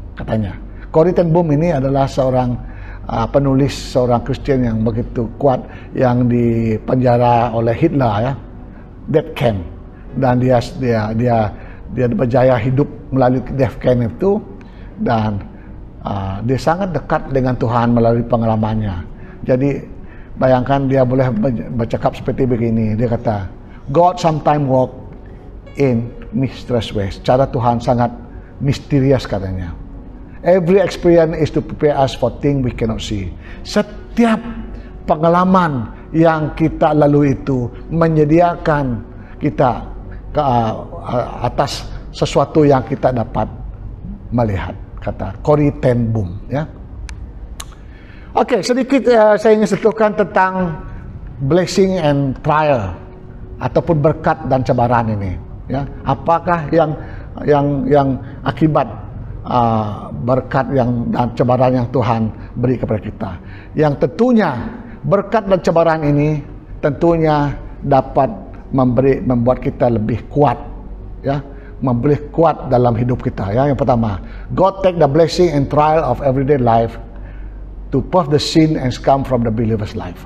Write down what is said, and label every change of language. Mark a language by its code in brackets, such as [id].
[ms] Katanya, Corrie ten Boom ini adalah seorang penulis, seorang Kristen yang begitu kuat, yang dipenjara oleh Hitler ya, [en] death camp, [ms] dan dia berjaya hidup melalui death camp itu, dan dia sangat dekat dengan Tuhan melalui pengalamannya. Jadi bayangkan dia boleh bercakap seperti begini. Dia kata, [en] God sometimes work in mysterious ways. [ms] Cara Tuhan sangat misterius katanya. [en] Every experience is to prepare us for things we cannot see. [ms] Setiap pengalaman yang kita lalui itu menyediakan kita ke atas sesuatu yang kita dapat melihat, kata Corrie ten Boom ya. Oke, sedikit saya ingin sentuhkan tentang [en] blessing and trial [ms] ataupun berkat dan cabaran ini ya. Apakah yang akibat berkat dan cabaran yang Tuhan beri kepada kita? Yang tentunya berkat dan cabaran ini tentunya dapat membuat kita lebih kuat ya, lebih kuat dalam hidup kita ya. Yang pertama, [en] God take the blessing and trial of everyday life to puff the sin and scum from the believer's life.